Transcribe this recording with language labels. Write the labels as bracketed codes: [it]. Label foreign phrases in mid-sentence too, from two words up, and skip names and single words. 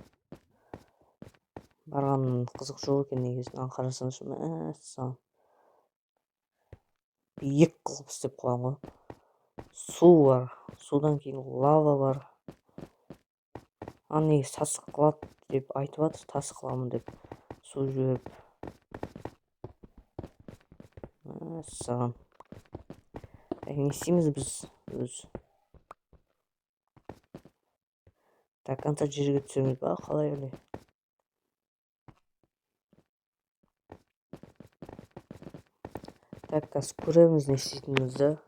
[ky] Барган кызык жок экен негизинен карасаңыз. Мәссаған. Бийик кылып иштеп койгон го. Суу бар. Суудан кийин лава бар. Аны негизи тасык кылат деп айтып атыр. Тасык кыламын деп. Суу жиберип. Мәссаған. [kk] Не істейміз біз өзі? [ru] До конца [kk] жерге түсеміз ба? Қалай эле? Так, қазір көреміз не істейтінімізді.